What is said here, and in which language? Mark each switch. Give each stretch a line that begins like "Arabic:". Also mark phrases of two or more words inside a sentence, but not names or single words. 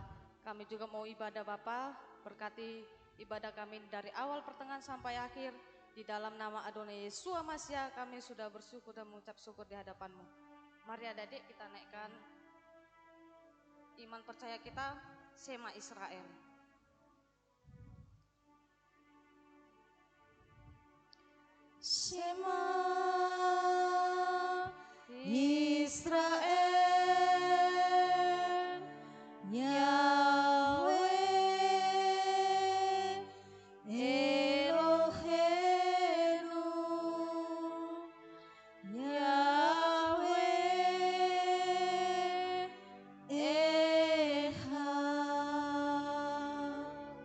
Indonesian: Kami juga mau ibadah Bapak, berkati ibadah kami dari awal pertengahan sampai akhir. Di dalam nama Adonai Yesus Masya kami sudah bersyukur dan mengucap syukur di hadapan-Mu. Mari adik-adik kita naikkan iman percaya kita,
Hebrew: שמע ישראל. Shema ישראל, יהוה אלוהינו, יהוה אחד.